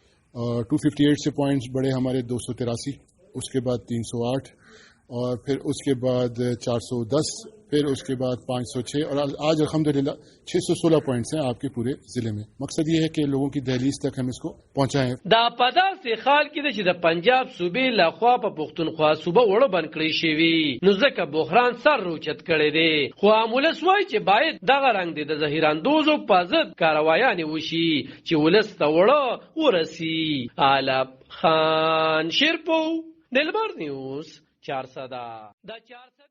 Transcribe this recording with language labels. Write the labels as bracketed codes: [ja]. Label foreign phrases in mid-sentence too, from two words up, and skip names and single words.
[ur] 258 سے پوائنٹس بڑھے ہمارے 283, اس کے بعد 308 اور پھر اس کے بعد 410 پھر اس کے بعد 506 اور آج الحمدللہ 616 پوائنٹس ہیں آپ کے پورے ضلع میں. مقصد یہ ہے کہ لوگوں کی دہلیز تک ہم اس کو پہنچائیں. [ps] دا پدا سے خال کې چې د پنجاب صوبې لخوا په پښتونخوا صوبه وړو بند کړی شوی نو ځکه بحران سر روچت کړی دی خو ولس وایي چې باید دغه رنګ دی د ظهیراندوزو په ضد کاروایانې وشي چې ولس ته وړو ورسي. علب خان شیرپو دلبر نیوز 400